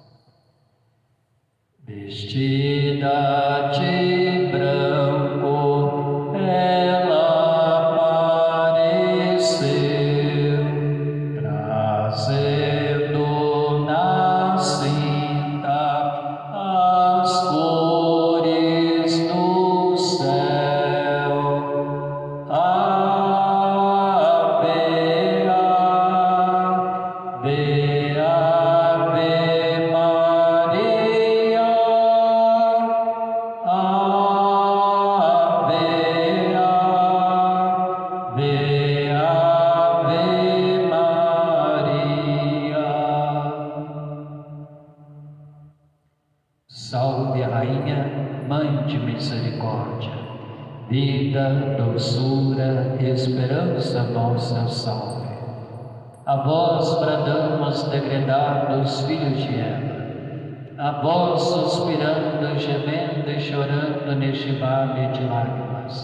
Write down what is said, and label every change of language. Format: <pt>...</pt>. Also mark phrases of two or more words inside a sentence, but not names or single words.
<pt>Vestida de branco, ela apareceu, trazendo na cinta as cores do céu. Ave, ave, ave Maria. Ave, ave, ave Maria. Salve, Rainha, Mãe de Misericórdia, vida, doçura, esperança nossa, salve. A vós bradamos, degredados filhos de Eva, a vós suspirando, gemendo e chorando neste vale de lágrimas.</pt>